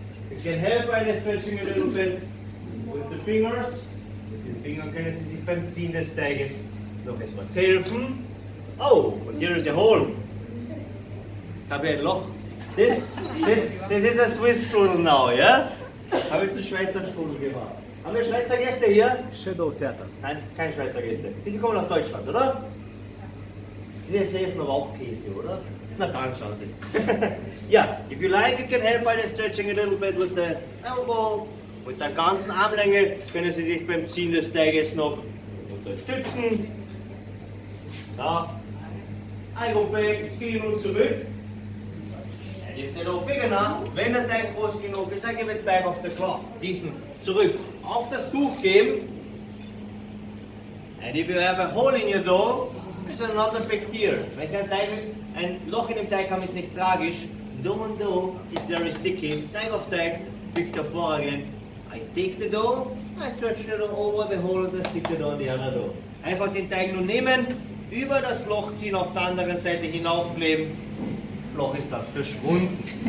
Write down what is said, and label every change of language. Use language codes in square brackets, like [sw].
[en] You can help by stretching a little bit with the fingers. [de] Mit den Fingern können Sie sich beim Ziehen des Teiges noch etwas helfen. [en] Oh, and here is a hole. [de] Habe ich ein Loch. [en] This is a Swiss strudel now, yeah? [de] Habe ich zu Schweizer Strudel gemacht. Haben wir Schweizer Gäste hier? Shadow-Viertel. Nein, kein Schweizer Gäste. Sie kommen aus Deutschland, oder? Sie essen aber auch Käse, oder? Na dann schauen Sie. [en] Yeah, if you like, you can help by the stretching a little bit with the elbow. [de] Mit der ganzen Armlänge können Sie sich beim Ziehen des Teiges noch unterstützen. Da. [en] I go back, [de] gehen und zurück. [en] And if they're not big enough, [de] wenn der Teig groß genug ist, [en] I give it back off the cloth. [de] Diesen zurück auf das Tuch geben. [en] And if you have a hole in your dough, it's not a big deal. [de] Wenn Sie ein Loch in dem Teig haben, ist nicht tragisch. [en] Dough and dough is very sticky. [de] Teig auf Teig, liegt hervorragend. [en] I take the dough, I stretch the dough over the hole and stick it on the other dough. [de] Einfach den Teig nur nehmen, über das Loch ziehen, auf der anderen Seite hinaufkleben. Loch ist dann verschwunden.